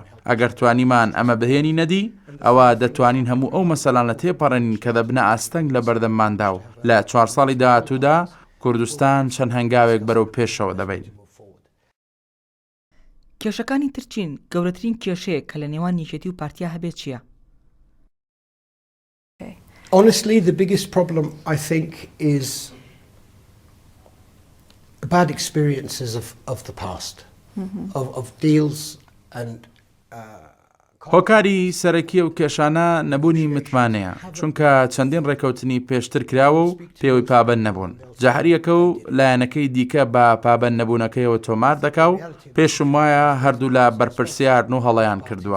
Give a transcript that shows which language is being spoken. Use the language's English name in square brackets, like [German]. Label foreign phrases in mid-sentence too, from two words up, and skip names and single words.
[Central Kurdish] ئەگەر توانیمان ئەمە بهێنی نەدی ئەوە دەتوانین هەموو ئەو مەسەلانە تێپەڕێنین کە دەبنە ئاستەنگ لە بەردەمماندا و لە 4 ساڵی داهاتوودا کوردستان چەند هەنگاوێک بەرەو پێشەوە دەبێت. کێشەکانی ترچین گەورەترین کێشەیە کە لە نێوان نیشێتی و پارتیا هەبێت چییە؟ [English] Honestly, the biggest problem, I think, is bad experiences of the past, of deals and [Central Kurdish] هۆکاری سەرەکی و کێشانە نەبوونی متمانەیە، چونکە چەندین ڕێکەوتنی پێشتر کراوە و پێوەی پابەند نەبوون. جاهریەکە و لایەنەکەی دیکە بە پابەند نەبوونەکەیەوە تۆمار دەکا و پێشم وایە هەردوو لە بەرپرسیاردن و هەڵەیان کردووە.